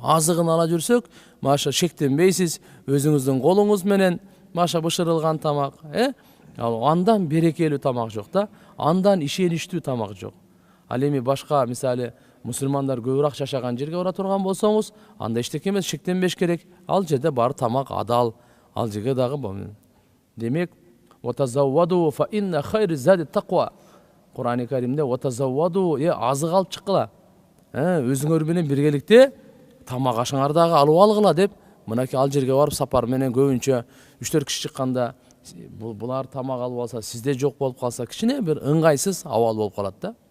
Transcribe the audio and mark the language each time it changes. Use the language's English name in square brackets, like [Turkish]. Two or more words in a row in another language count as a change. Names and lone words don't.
[Kyrgyz] Азыгын ала жүрсөк, маша шектенбейсиз, өзүңүздүн колуңуз менен маша бышырылган тамак, андан берекелүү тамак жок да, андан ишеничтүү тамак жок. Ал эми башка, мисалы, мусулмандар көбүрөөк жашаган жерге бара турган болсоңуз, анда эчтеке эмес, шектенбеш керек. Ал жерде бар тамак адал, ал жерге дагы болмун. Демек, [Arabic] وتزودوا فإن خير الزاد التقوى. [Kyrgyz] Кур'ани Каримде ватазавваду, азык алып чыккыла. Өзүңөр менен биргеликте тамак ашыңарды дагы алып алгыла деп, мынакей ал жерге барып сапар менен көбүнчө 3-4 киши чыкканда, булар тамак алып алса, сизде жок болуп калса, кичине бир ыңгайсыз абал болуп калат да.